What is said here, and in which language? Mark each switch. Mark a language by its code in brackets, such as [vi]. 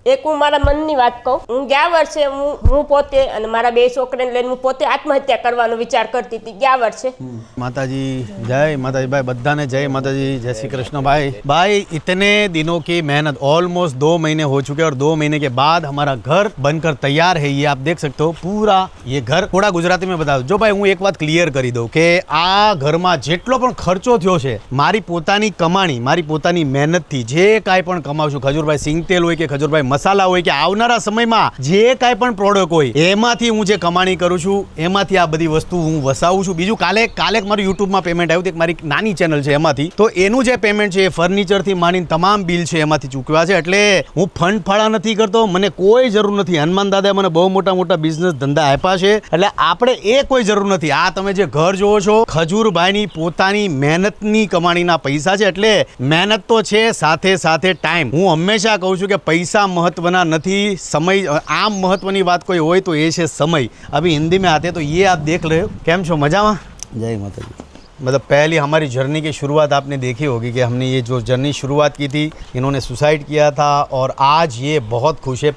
[gu] એક હું મારા મનની વાત કહું, હું ગયા વર્ષે હું પોતે અને મારા બે છોકરાને લઈને હું પોતે આત્મહત્યા કરવાનો વિચાર કરતી હતી ગયા વર્ષે। [hi] माताजी जय माताजी भाई, बद्धाने जय माताजी, जय श्री कृष्ण भाई। भाई इतने दिनों की मेहनत, ऑलमोस्ट 2 महीने हो चुके और 2 महीने के बाद हमारा घर बनकर तैयार है। ये आप देख सकते हो पूरा ये घर। थोड़ा गुजराती में बता दो जो भाई, [gu] હું એક વાત ક્લિયર કરી દઉં કે આ ઘરમાં જેટલો પણ ખર્ચો થયો છે, મારી પોતાની કમાણી, મારી પોતાની મહેનતથી જે કાંઈ પણ કમાવું છું, ખજૂરભાઈ સિંગ તેલ હોય કે ખજૂરભાઈ મસાલા હોય કે આવનારા સમયમાં જે કાંઈ પણ પ્રોડક્ટ હોય, એમાંથી હું જે કમાણી કરું છું, એમાંથી આ બધી વસ્તુ હું વસાવું છું। બીજું કાલે મારું યુટ્યુબમાં પેમેન્ટ આવ્યું હતું, મારી નાની ચેનલ છે એમાંથી, તો એનું જે પેમેન્ટ છે એ ફર્નિચરથી માંડીને તમામ બિલ છે એમાંથી ચૂકવ્યા છે। એટલે હું ફંડ ફાળા નથી કરતો, મને કોઈ જરૂર નથી। હનુમાન દાદાએ મને બહુ મોટા મોટા બિઝનેસ ધંધા આપ્યા છે, એટલે આપણે એ કોઈ જરૂર નથી। આ તમે જે ઘર જોવો છો, ખજૂરભાઈની પોતાની મહેનતની કમાણીના પૈસા છે। એટલે મહેનત તો છે, સાથે સાથે ટાઈમ। હું હંમેશા કહું છું કે પૈસા [hi] महत्वना नहीं, समय आम महत्वनी बात कोई हो तो ये है समय। अभी हिंदी में आते तो ये आप देख रहे हो। [gu] कैम छो, मजा में? [hi] जय माता जी। मतलब पहली हमारी जर्नी की शुरुआत आपने देखी होगी कि हमने ये जो जर्नी शुरुआत की थी, इन्होंने सुसाइड किया था और आज ये बहुत खुश है।